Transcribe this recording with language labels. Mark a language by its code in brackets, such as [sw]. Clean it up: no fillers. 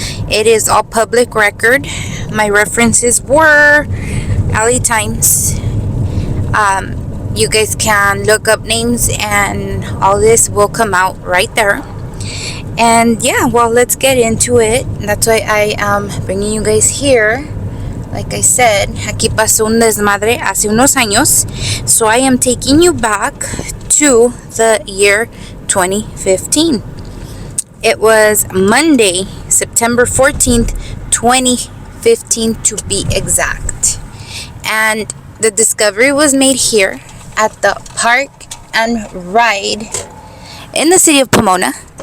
[en] It is all public record. My references were LA Times. You guys can look up names and all this will come out right there. And yeah, well, let's get into it. That's why I am bringing you guys here. Like I said, [es] aquí pasó un desmadre hace unos años. [en] So I am taking you back to the year 2015. It was Monday, September 14th, 2015 to be exact. And the discovery was made here at the Park and Ride in the city of Pomona.